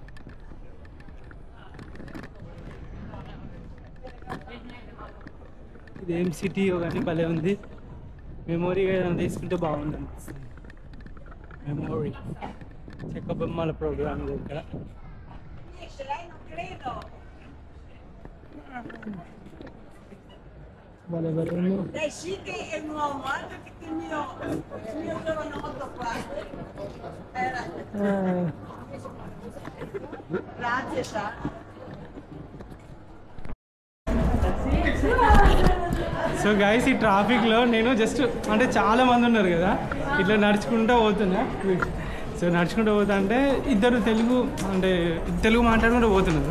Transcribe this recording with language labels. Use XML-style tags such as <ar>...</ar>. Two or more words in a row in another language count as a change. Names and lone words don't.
<te>ఇదేం సిటీయో కానీ భలే ఉంది. మెమొరీ ఏదైనా తీసుకుంటే బాగుంది అనిపిస్తుంది. మెమొరీ చెక్క బొమ్మల ప్రోగ్రామ్ ఇది ఇక్కడ. భలే భలే ఉంది.</te> <it>Dai, sì che è nuovo, guarda che il mio giovanotto qua. Grazie, sa.</it> <en>so guys</en> <te>ఈ ట్రాఫిక్లో నేను జస్ట్ అంటే చాలా మంది ఉన్నారు కదా, ఇట్లా నడుచుకుంటూ పోతున్నా. సో నడుచుకుంటూ పోతా అంటే ఇద్దరు తెలుగు మాట్లాడుకుంటూ పోతున్నారు.</te>